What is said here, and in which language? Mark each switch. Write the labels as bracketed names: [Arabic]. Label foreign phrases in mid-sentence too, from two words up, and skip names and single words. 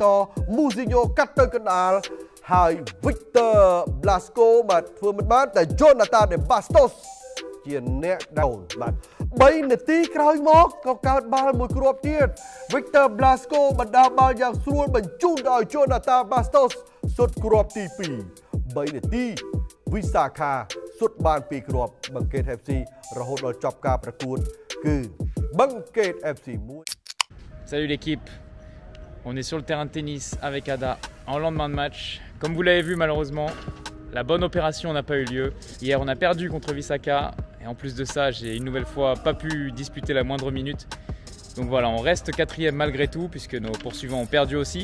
[Khmer] មូស៊ីញ៉ូកាត់ទៅកណ្ដាលហើយ Victor Blasco បាទធ្វើមិនបានតែ Jonathan De Bastos ជាអ្នកដោនបាទ3នាទីក្រោយមកក៏កើតបាល់មួយគ្រាប់ទៀត Victor Blasco បណ្ដាបាល់យ៉ាងស្រួលបញ្ជូនដល់ Jonathan Bastos សុទ្ធគ្រាប់ទី2 3នាទី Visakha សុទ្ធបាន2គ្រាប់បង្កេត FC រហូតដល់ចប់ការប្រកួតគឺបង្កេត FC 1. [French] Salut l'équipe, on est sur le terrain de tennis avec Ada en lendemain de match. Comme vous l'avez vu malheureusement, la bonne opération n'a pas eu lieu. Hier on a perdu contre Visakha et en plus de ça j'ai une nouvelle fois pas pu disputer la moindre minute. Donc voilà, on reste 4e malgré tout puisque nos poursuivants ont perdu aussi.